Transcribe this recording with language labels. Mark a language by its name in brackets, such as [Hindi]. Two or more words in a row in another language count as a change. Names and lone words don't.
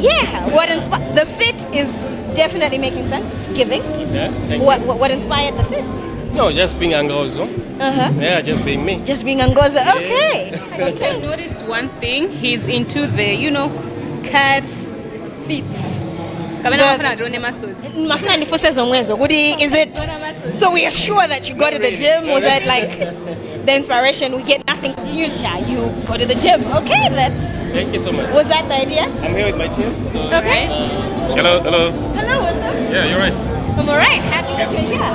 [English] yeah, the fit is definitely making sense. It's giving. Okay. Thank What inspired the fit? you. No, just being Angozo. Yeah, just being me. Just being Angozo. Okay. I noticed one thing. He's into the, cat fits. [Nyanja] Mafuna nifuse zomwezo. [English] Is it so we are sure that you go to the gym? Was that like the inspiration? We get nothing confused here. You go to the gym. Okay then. Thank you so much. Was that the idea? I'm here with my team. So, Okay. hello. Hello, what's up? Yeah, you're right. I'm alright. Happy that you're here.